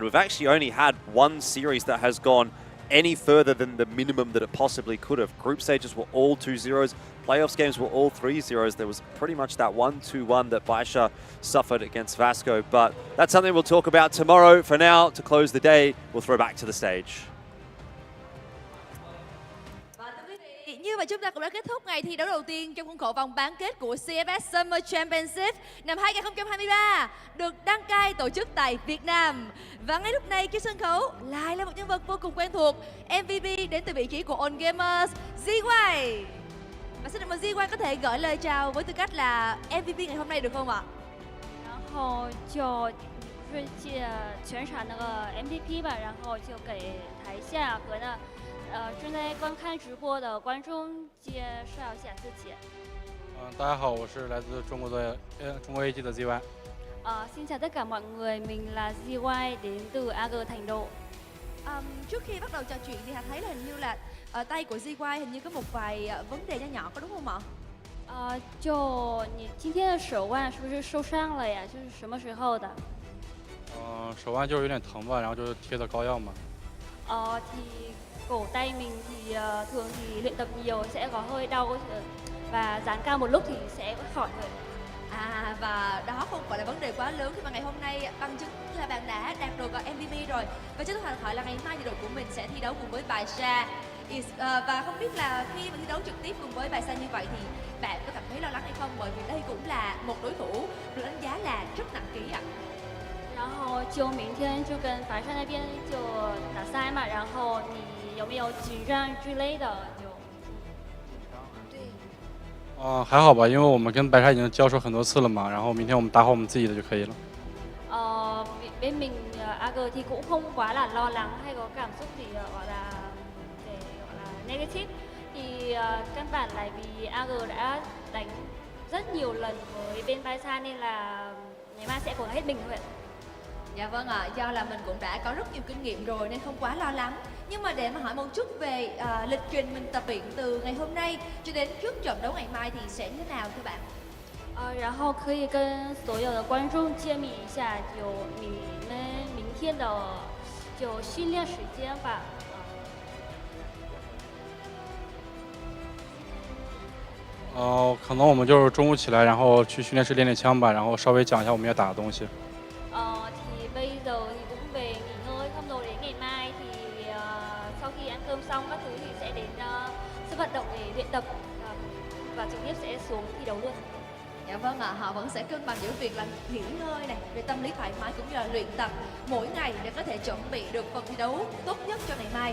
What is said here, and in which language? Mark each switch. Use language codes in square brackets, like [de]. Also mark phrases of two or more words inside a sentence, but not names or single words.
[en] We've actually only had one series that has gone any further than the minimum that it possibly could have. Group stages were all 2-0s. Playoffs games were all 3-0s. There was pretty much that 1-2-1 that BaiSha suffered against VASCO. But that's something we'll talk about tomorrow. For now, to close the day, we'll throw back to the stage. [vi] Như vậy chúng ta cũng đã kết thúc ngày thi đấu đầu tiên trong khuôn khổ vòng bán kết của CFS Summer Championship năm 2023 được đăng cai tổ chức tại Việt Nam. Và ngay lúc này trên sân khấu lại là một nhân vật vô cùng quen thuộc, MVP đến từ vị trí của On Gamers, ZY. Và xin mời ZY có thể gửi lời chào với tư cách là MVP ngày hôm nay được không ạ? [zh] 然后就是借全场那个 MVP 吧，然后就给台下和正在观看直播的观众介绍一下自己。大家好，我是来自中国 AG 的 ZY。 [vi] Xin chào tất cả mọi người, mình là ZY đến từ AG Thành Đô. Trước khi bắt đầu trò chuyện thì Hà thấy là hình như là ở tay của ZY hình như có một vài vấn đề nhỏ nhỏ, có đúng không ạ? [zh] 就你今天的手腕是不是受伤了呀？就是什么时候的？手腕就是有点疼吧，然后就贴的膏药嘛。 [vi] thì cổ tay mình thì thường thì luyện tập nhiều sẽ có hơi đau và dán cao một lúc thì sẽ khỏi thôi. Và đó không phải là vấn đề quá lớn khi mà ngày hôm nay bằng chứng là bạn đã đạt được MVP rồi. Và cho tôi hỏi là ngày mai thì đội của mình sẽ thi đấu cùng với BaiSha. Và không biết là khi mà thi đấu trực tiếp cùng với BaiSha như vậy thì bạn có cảm thấy lo lắng hay không? Bởi vì đây cũng là một đối thủ được đánh giá là rất nặng ký ạ. [zh] 然后就明天就跟BaiSha那边就打赛嘛，然后你有没有紧张之类的？还好吧，因为我们跟BaiSha已經交手很多次了嘛，然後明天我們打好我們自己的就可以了。 [vi] bên mình AG thì cũng không quá là lo lắng hay có cảm xúc gì gọi là negative, thì căn bản là vì AG đã đánh rất nhiều lần với bên BaiSha nên là ngày mai sẽ cố gắng hết mình thôi ạ. Dạ vâng ạ, do là mình cũng đã có rất nhiều kinh nghiệm rồi nên không quá lo lắng. Nhưng mà để mà hỏi một chút về lịch trình mình tập luyện từ ngày hôm nay cho đến trước trận đấu ngày mai thì sẽ như thế nào thưa bạn? [zh] 然后可以跟所有的观众揭秘一下，就你们明天的就训练时间吧。可能我们就是中午起来，然後去訓練室練練槍吧，然後稍微講一下我們要打的東西。 [vi] thì bây giờ thì cũng về nghỉ ngơi không rồi đến ngày mai thì sau khi ăn cơm xong các thứ thì sẽ đến sân vận động để luyện tập và trực tiếp sẽ xuống thi đấu luôn. Dạ vâng ạ, họ vẫn sẽ cân bằng giữa việc là nghỉ ngơi này, về tâm lý thoải mái cũng như là luyện tập mỗi ngày để có thể chuẩn bị được phần thi đấu tốt nhất cho ngày mai.